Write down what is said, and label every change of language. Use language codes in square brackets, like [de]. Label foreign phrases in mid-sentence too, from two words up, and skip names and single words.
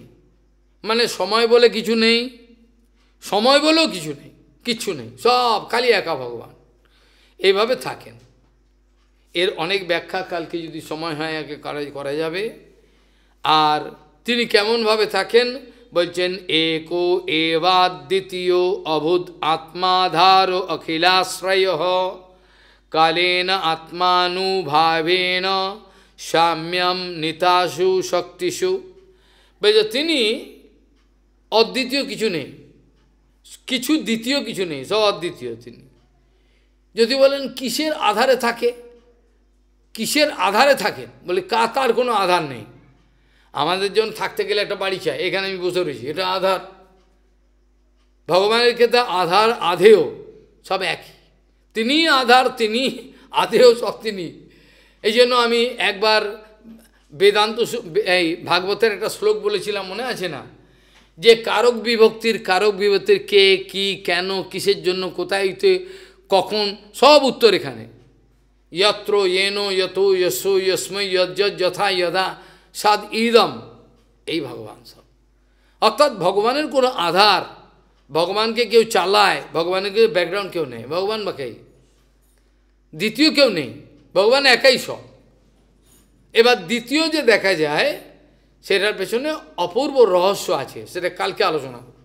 [bn] মানে সময় বলে কিছু নেই, সময় বলেও কিছু নেই, কিচ্ছু নেই, সব খালি একা ভগবান, এইভাবে থাকেন। এর অনেক ব্যাখ্যা কালকে যদি সময় হয় একে করা যাবে। আর তিনি কেমনভাবে থাকেন বলছেন, [sa] एको एवाद्वितीयो अभूत आत्माधारो अखिलाश्रय कालेन आत्मानुभावेन साम्यम नितासु शक्तिषु। [bn] বলছে তিনি অদ্বিতীয়, কিছু নেই, কিছু দ্বিতীয় কিছু নেই, সব অদ্বিতীয় তিনি। যদি বলেন কিসের আধারে থাকে, কিসের আধারে থাকেন, বলে তার কোনো আধার নেই। আমাদের জন্য থাকতে গেলে একটা বাড়ি চাই, এখানে আমি বসে রয়েছি, এটা আধার। ভগবানের ক্ষেত্রে আধার আধেয় সব একই, তিনি আধার, তিনি আধেয়, সব তিনি। এই জন্য আমি একবার বেদান্ত এই ভাগবতের একটা শ্লোক বলেছিলাম, মনে আছে না? যে কারক বিভক্তির কে, কি, কেন, কিসের জন্য, কোথায়, কখন, সব উত্তর এখানে। [sa] यत्र येनो यतो यशो यस्मै यज्ज যথা यदा সাদ ইদম, [bn] এই ভগবান সব। অর্থাৎ ভগবানের কোনো আধার, ভগবানকে কেউ চালায়, ভগবানের কেউ ব্যাকগ্রাউন্ড কেউ নেই, ভগবান বাকেই, দ্বিতীয় কেউ নেই, ভগবান একাই সব। এবার দ্বিতীয় যে দেখা যায় সেটার পেছনে অপূর্ব রহস্য আছে, সেটা কালকে আলোচনা করব।